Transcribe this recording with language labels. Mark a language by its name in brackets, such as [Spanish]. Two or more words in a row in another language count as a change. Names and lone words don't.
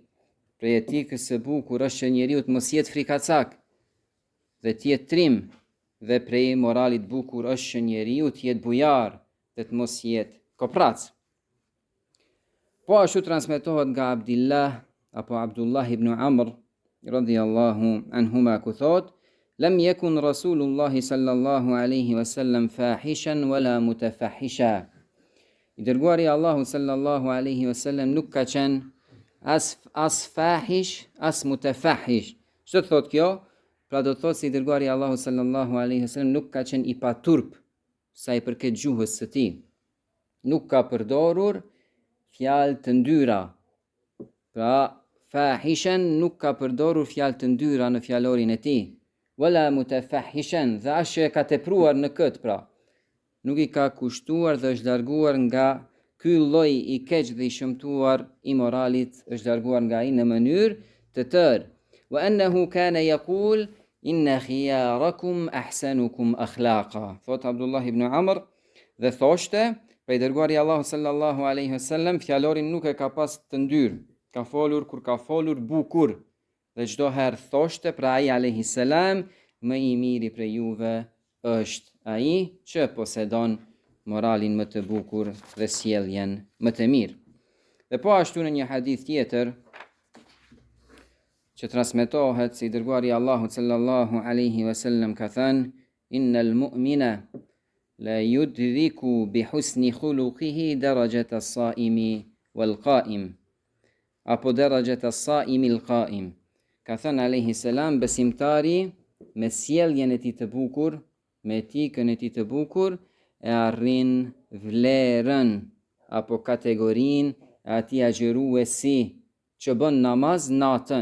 [Albanian] Prej etikës së bukur është që njeriu të mos jetë frikacak dhe të jetë trim, dhe prej moralit bukur është që njeriu të jetë bujar dhe të mos jetë koprac. Po ashtu transmetohet nga Abdullah ibn Amr [Arabic] رضي الله عنهما [Albanian] ku thot, [Arabic] لم يكن رسول الله صلى الله عليه وسلم فاحشا ولا متفحشا. [Albanian] I dërguari i Allahut [Arabic] صلى الله عليه وسلم [Albanian] nuk ka qenë as fahish, as mutafahish. Ç'do thot kjo? Pra do të thotë se i dërguari i Allahut [Arabic] صلى الله عليه وسلم [Albanian] nuk ka qenë i paturp sa i përket gjuhës së tij. Nuk ka përdorur fjalë të ndyra. Pra fahishan nuk ka përdorur fjalë të ndyra në fjalorin e tij. [Arabic] ولا متفحشا, [Albanian] dhe as që ka tepruar në këtë, pra nuk i ka kushtuar dhe është larguar nga ky lloj i keq dhe i shëmtuar i moralit, është larguar nga ai në mënyrë të tërë. [Arabic] وأنه كان يقول إن خياركم أحسنكم أخلاقا. [Albanian] Thot Abdullah ibn Amr dhe thoshte, prej dërguari i Allahut [Arabic] صلى الله عليه وسلم, [Albanian] fjalorin nuk e ka pas të ndyrë, ka folur kur ka folur bukur, dhe çdo herë thoshte, pra ai [Arabic] عليه سلام, [Albanian] më i miri prej juve është ai që posedon moralin më të bukur dhe sjelljen më të mirë. Dhe po ashtu në një hadith tjetër që transmetohet se i dërguari Allahu [Arabic] صلى الله عليه وسلم [Albanian] ka thënë: [Arabic] إن المؤمن ليدرك بحسن خلقه درجة الصائم والقائم, apo درجة الصائم القائم. [Albanian] Ka thënë [Arabic] عليه سلام, [Albanian] besimtari me sjelljen e tij të bukur, me etikën e tij të bukur, e arrin vlerën apo kategorinë e atij agjëruesi që bën namaz natën.